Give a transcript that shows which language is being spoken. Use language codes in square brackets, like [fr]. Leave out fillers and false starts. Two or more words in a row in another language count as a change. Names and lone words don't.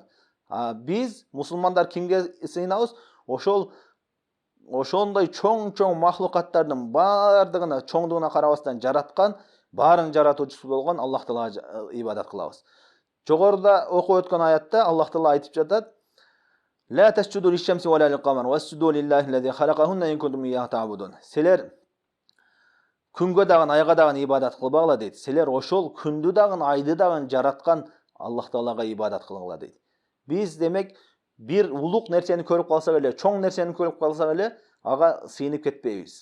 [ky] Биз мусулмандар кимге сыйынабыз? Ошондой чоң махлукаттардын баардыгына чоңдугуна карабастан жараткан, баарын жаратуучусу болгон Аллах Таалага ибадат кылабыз. Жогоруда окуп өткөн аятта Аллах Таала айтып жатат: [ar] لا تسجدوا للشمس ولا للقمر واسجدوا لله الذي خلقهن إن كنتم إياه تعبدون." [ky] Силер күнгө дагы, айга дагы ибадат кылбагыла дейт. Силер ошол күндү дагы, айды дагы жараткан Аллах Таалага ибадат кылгыла дейт. Биз демек бир улук нерсени көрүп калсак эле, чоң нерсени көрүп калсак эле, ага сыйынып кетпейбиз.